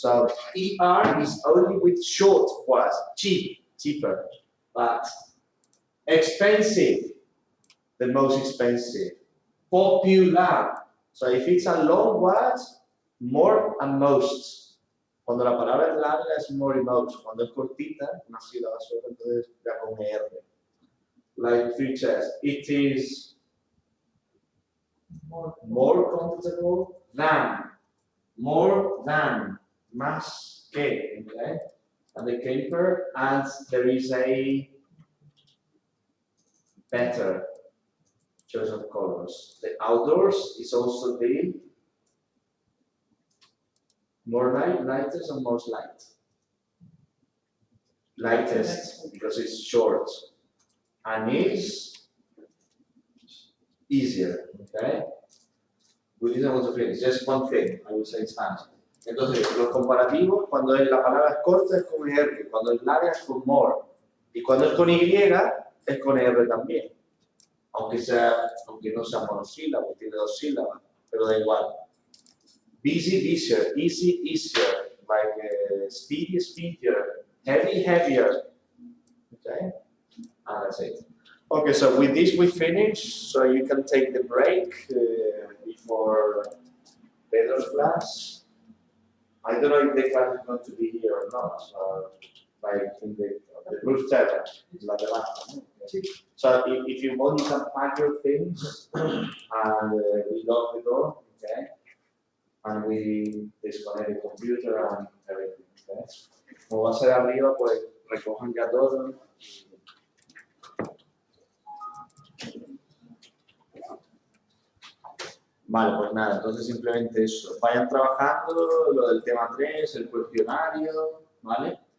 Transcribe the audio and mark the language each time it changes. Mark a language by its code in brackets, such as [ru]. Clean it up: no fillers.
[en] So ER is only with short words, cheaper, but expensive, the most expensive. Popular. So if it's a long word, more and most. [es] Cuando la palabra es larga es more y most. Cuando es cortita, una sílaba sola, entonces ya con R. [en] Like three chairs. It is more comfortable than. More than. [es] Más que. [en] Okay? And the camper adds there is a better choice of colors. The outdoors is also the more light, lightest or most light? Lightest because it's short and is easier, okay? We didn't want to finish, just one thing, I would say in Spanish. [es] Entonces, los comparativos, cuando la palabra es corta es con R, cuando es larga es con more, y cuando es con Y es con R también. Aunque no sea monosílabo, tiene 2 sílabas, pero da igual. [en] Busy, busier, easy, easier, like speedy, speedier, heavy, heavier. Okay, and that's it. Okay, so with this we finish, so you can take the break before Pedro's class. I don't know if the class is going to be here or not, so like in the roof terrace, like the last one. Okay. So if you want, you can pack your things and we lock the door, okay? And we disconnect the computer and everything, okay? [es] Como va a ser arriba, pues recojan ya todo. Vale, pues nada, entonces simplemente eso. Vayan trabajando lo del tema 3, el cuestionario, ¿vale?